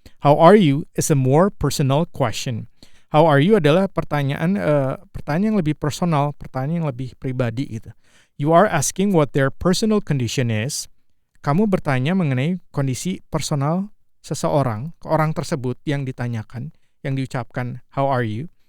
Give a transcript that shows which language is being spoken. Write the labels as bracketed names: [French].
[English] How are you is a more personal question. How are you [Indonesian] adalah pertanyaan yang lebih personal, pertanyaan yang lebih pribadi gitu. [English] You are asking what their personal condition is. [Indonesian] Kamu bertanya mengenai kondisi personal seseorang, ke orang tersebut yang ditanyakan, yang diucapkan [English] how are you.